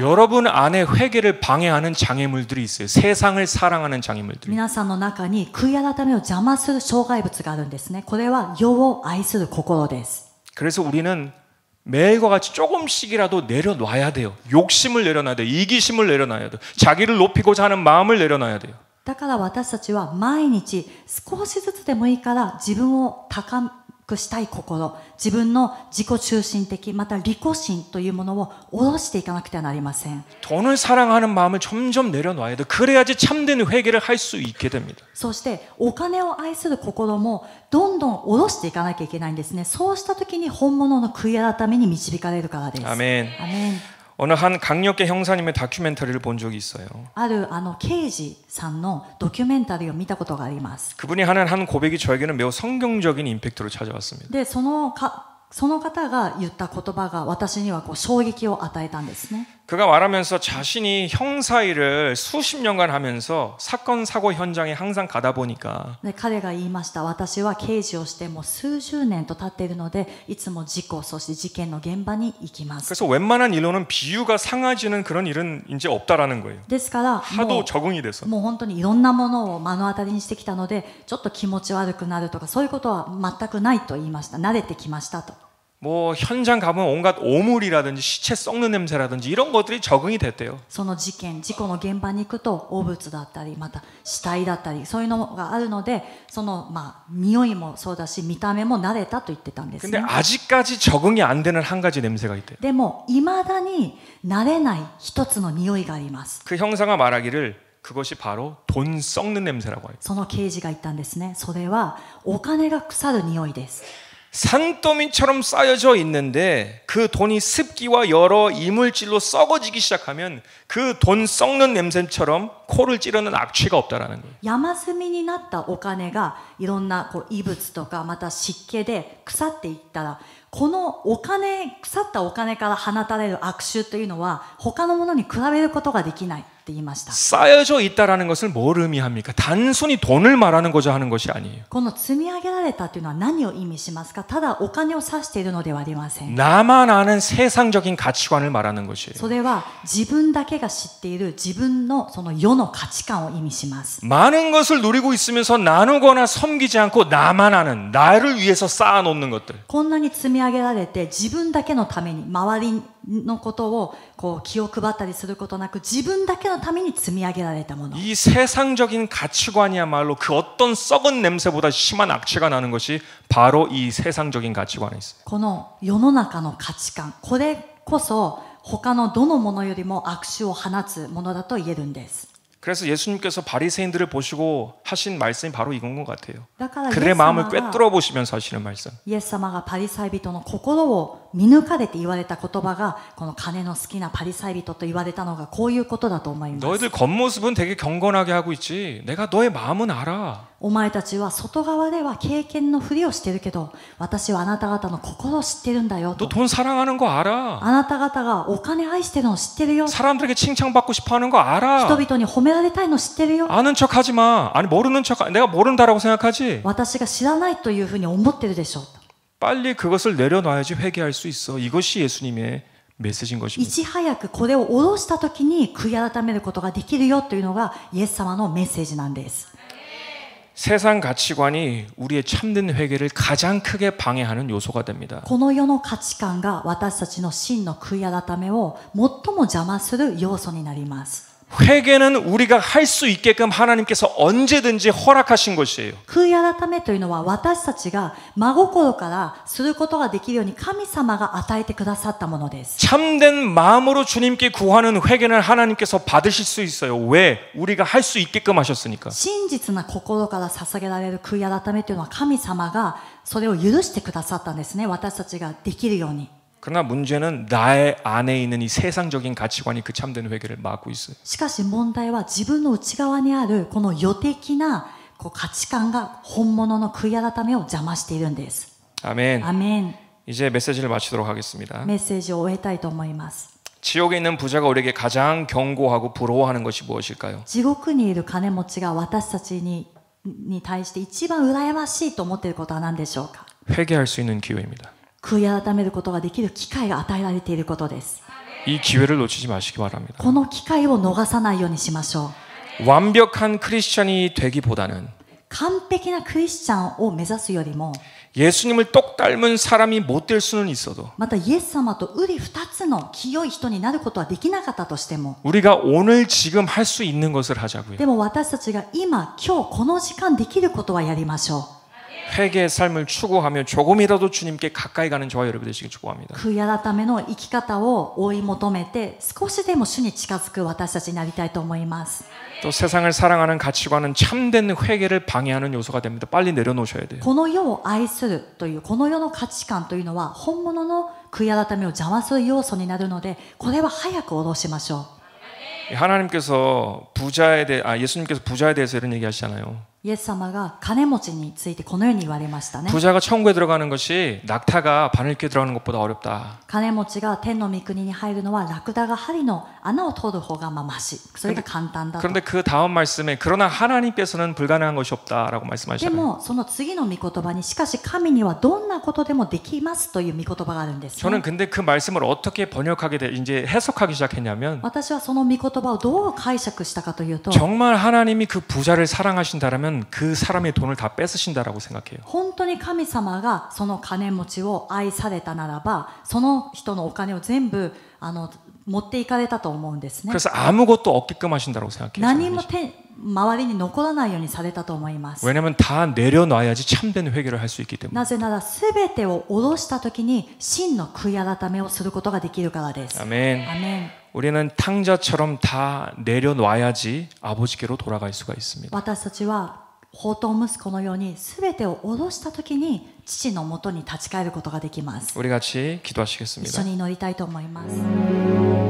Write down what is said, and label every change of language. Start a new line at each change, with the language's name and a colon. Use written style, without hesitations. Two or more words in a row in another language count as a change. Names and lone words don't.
Korean: 여러분 안에 회개를 방해하는 장애물들이 있어요. 세상을 사랑하는 장애물들이.
Japanese: 皆さんの中に悔い改めを邪魔する障害物があるんですねこれは世を愛する心です
Korean: 그래서 우리는 매일과 같이 조금씩이라도 내려놔야 돼요. 욕심을 내려놔야 돼요. 이기심을 내려놔야 돼요. 자기를 높이고자 하는 마음을 내려놔야 돼요.
Japanese: だから私たちは毎日少しずつでもいいから自分を高くしたい心自分の自己中心的また利己心というものを下ろしていかなくてはなりません
Korean: 돈을 사랑하는 마음을 점점 내려놔야 돼요. 그래야지 참된 회개를 할 수 있게 됩니다.
Japanese: そしてお金を愛する心もどんどん下ろしていかなきゃいけないんですねそうした時に本物の悔い改めに導かれるからです
Korean: 아멘.
Japanese: アメン
Korean: 어느 한 강력계 형사님의 다큐멘터리를 본 적이 있어요.
Japanese: ある刑事さんのドキュメンタリーを見たことがあります
Korean: 그분이 하는 한 고백이 저에게는 매우 성경적인 임팩트로 찾아왔습니다.
Japanese: でその方が言った言葉が私には衝撃を与えたんですね
Korean: 그가 말하면서 자신이 형사 일을 수십 년간 하면서 사건 사고 현장에 항상 가다 보니까
Japanese: で彼が言いました私は刑事をしてもう数十年と経っているのでいつも事故そして事件の現場に行きます
Korean: 그래서 웬만한 일로는 비유가 상하지는 그런 일은 이제 없다라는 거예요.
Japanese: ですからも
Korean: 하도 적응이 돼서.
Japanese: う本当にいろんなものを目の当たりにしてきたのでちょっと気持ち悪くなるとかそういうことは全くないと言いました慣れてきましたと
Korean: 뭐 현장 가면 온갖 오물이라든지 시체 썩는 냄새라든지 이런 것들이 적응이 됐대요.
Japanese: その事故の現場に行くと汚物だったりまた死体だったりそういうのがあるのでその匂いもそうだし見た目も慣れたと言ってたんです
Korean: 근데
Japanese: ね
Korean: 아직까지 적응이 안 되는 한 가지 냄새가 있대요.
Japanese: でも未だに慣れない一つの匂いがあります
Korean: 그 형사가 말하기를 그것이 바로 돈 썩는 냄새라고 해요.
Japanese: その刑事が言ったんですねそれはお金が腐る匂いです
Korean: 산더미처럼 쌓여져 있는데 그 돈이 습기와 여러 이물질로 썩어지기 시작하면 그 돈 썩는 냄새처럼 코를 찌르는 악취가 없다라는 거예요.
Japanese: 山積みになったお金がいろんな異物とかまた湿気で腐っていったらこの腐ったお金から放たれる悪臭というのは他のものに比べることができないって言いました
Korean: 쌓여져 있다라는 것을 뭘 의미합니까? 단순히 돈을 말하는 거죠 하는 것이 아니에요.
Japanese: この積み上げられたというのは何を意味しますかただお金を指しているのではありません
Korean: 나만 아는 세상적인 가치관을 말하는 것이에요.
Japanese: それは自分だけが知っている自分のその世の価値観を意味します。
Korean: 많은 것을 누리고 있으면서 나누거나 섬기지 않고 나만 하는, 나를 위해서 쌓아놓는 것들.
Japanese: こんなに積み上げられて自分だけのために周りのことをこう気を配ったりすることなく自分だけのために積み上げられたもの。
Korean: 이 세상적인 가치관이야말로 그 어떤 썩은 냄새보다 심한 악취가 나는 것이 바로 이 세상적인 가치관에 있어요.
Japanese: この世の中の価値観、これこそ他のどのものよりも悪臭を放つものだと言えるんです。
Korean: 그래서 예수님께서 바리새인들을 보시고 하신 말씀이 바로 이건 것 같아요.
Japanese: だから
Korean: 그들의 마음을 꿰뚫어 보시면서 하시는 말씀.
Japanese: イエス様がパリサイ人の心を見抜かれて言われた言葉がこの金の好きなパリサイ人と言われたのがこういうことだと思います。
Korean: 너희들 겉모습은 되게 경건하게 하고 있지. 내가 너의 마음은 알아.
Japanese: お前たちは外側では経験のふりをしてるけど私はあなた方の心を知ってるんだよ
Korean: 너
Japanese: と。
Korean: 돈 사랑하는 거 알아.
Japanese: あなた方がお金愛してるのを知ってるよ。
Korean: 사람들에게 칭찬받고 싶어하는 거
Japanese: 人
Korean: 알아.
Japanese: 々に褒められたいの知ってるよ。
Korean: 아는 척하지 마. 아니 모르는 척. 내가 모른다라고 생각하지.
Japanese: 私が知らないというふうに思ってるでしょうと。
Korean: 빨리 그것을 내려놔야지 회개할 수 있어. 이것이 예수님의 메시지인
Japanese: い
Korean: 것입니다.
Japanese: ち早くこれを下ろした時に悔い改めることができるよというのがイエス様のメッセージなんです。
Korean: 세상 가치관이 우리의 참된 회개를 가장 크게 방해하는 요소가 됩니다.
Japanese: この世の価値観が私たちの真の悔い改めを最も邪魔する要素になります。
Korean: 회개는 우리가 할 수 있게끔 하나님께서 언제든지 허락하신 것이에요.
Japanese: 悔い改めというのは私たちが真心からすることができるように神様が与えてくださったものです。
Korean: 참된 마음으로 주님께 구하는 회개는 하나님께서 받으실 수 있어요. 왜? 우리가 할 수 있게끔 하셨으니까.
Japanese: 真実な心から捧げられる悔い改めというのは神様がそれを許してくださったんですね。私たちができるように。
Korean: 그러나 문제는 나의 안에 있는 이 세상적인 가치관이 그 참된 회개를 막고 있어요.
Japanese: しかし問題は自分の内側にあるこの世的な価値観が本物の悔い改めを邪魔しているんです。
Korean: 아멘.
Japanese: アメン。
Korean: 이제 메시지를 마치도록 하겠습니다.
Japanese: メッセージを終えたいと思います。
Korean: 지옥에 있는 부자가 우리에게 가장 경고하고 부러워하는 것이 무엇일까요?
Japanese: 地獄にいる金持ちが私たちに対して一番羨ましいと思っていることは何でしょうか。
Korean: 회개할 수 있는 기회입니다.
Japanese: 悔い改めることができる機会が与えられていることです。
Korean: 이 기회를 놓치지 마시기 바랍니다.
Japanese: この機会を逃さないようにしましょう。
Korean: 완벽한 크리스천이 되기보다는
Japanese: 完璧なクリスチャンを目指すよりも
Korean: 예수님을 똑 닮은 사람이 못 될 수는 있어도
Japanese: またイエス様と瓜二つの清い人になることはできなかったとしても
Korean: 우리가 오늘 지금 할 수 있는 것을 하자고요.
Japanese: でも私たちが今この時間できることはやりましょう。
Korean: 회개의 삶을 추구하며 조금이라도 주님께 가까이 가는 저와 여러분 되시길 축복합니다.
Japanese: 悔い改めの生き方を追い求めて少しでも主に近づく私たちになりたいと思います。
Korean: 또 세상을 사랑하는 가치관은 참된 회개를 방해하는 요소가 됩니다. 빨리 내려놓으셔야 돼요.
Japanese: この世を愛するというこの世の価値観というのは本物の悔い改めを邪魔する要素になるのでこれは早く下ろしましょう。
Korean: 하나님께서 예수님께서 부자에 대해서 이런 얘기하시잖아요.
Japanese: イエス様が金持ちについてこのように言われましたね。
Korean: 부자가 천국에 들어가는 것이 낙타가 바늘귀에 들어가는 것보다 어렵다.
Japanese: 金持ちが天の御国に入るのはラクダが針の穴を通る方がマシ。それが簡単だと。
Korean: 그런데 그 다음 말씀에 그러나 하나님께서는 불가능한 것이 없다라고
Japanese: で
Korean: 말씀하시잖아요.
Japanese: もその次の御言葉にしかし神にはどんなことでもできますという御言葉があるんです、ね。
Korean: 저는 근데 그 말씀을 어떻게 이제 해석하기 시작했냐면
Japanese: 私はその御言葉をどう解釈したかというと
Korean: 정말 하나님이 그 부자를 사랑하신다라면 그 사람의 돈을 다 뺏으신다라고 생각해요.
Japanese: 本当に神様がその金持ちを愛されたならばその人のお金を全部持っていかれたと思うんですね。
Korean: 그래서 아무것도 없게끔 하신다고 생각해요.
Japanese: 何も周りに残らないようにされたと思います。
Korean: 왜냐하면 다 내려놔야지 참된 회개를 할 수 있기 때문에.
Japanese: なぜなら全てを下ろした時に真の悔い改めをすることができるからです。
Korean: 아멘.
Japanese: アメン。
Korean: 우리는 탕자처럼 다 내려놔야지 아버지께로 돌아갈 수가 있습니다.
Japanese: 私たちは放蕩息子のように全てを下ろした時に父のもとに立ち返ることができます。
Korean: 우리 같이
Japanese: 一
Korean: 기도하시겠습니다.
Japanese: 緒に祈りたいと思います。